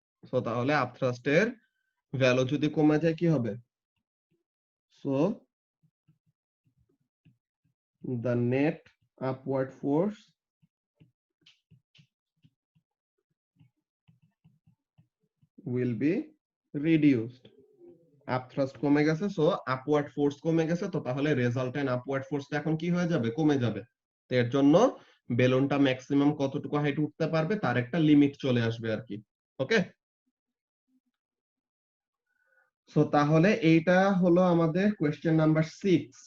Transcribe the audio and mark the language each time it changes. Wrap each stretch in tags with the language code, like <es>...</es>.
<bn>So তাহলে upthrust এর value যদি কমে যায় কি হবে?</bn> <en>So the net upward force will be reduced.</en> <bn>Upthrust কমে গেছে, so upward force কমে গেছে, তো তাহলে resultant upward force এখন কি হয়ে যাবে? কমে যাবে। তো এর জন্য বেলুনটা ম্যাক্সিমাম কতটুকু হাইট উঠতে পারবে তার একটা লিমিট চলে আসবে আর কি। ওকে, সো তাহলে এইটা হলো আমাদের কোয়েশ্চেন নাম্বার 6।</bn>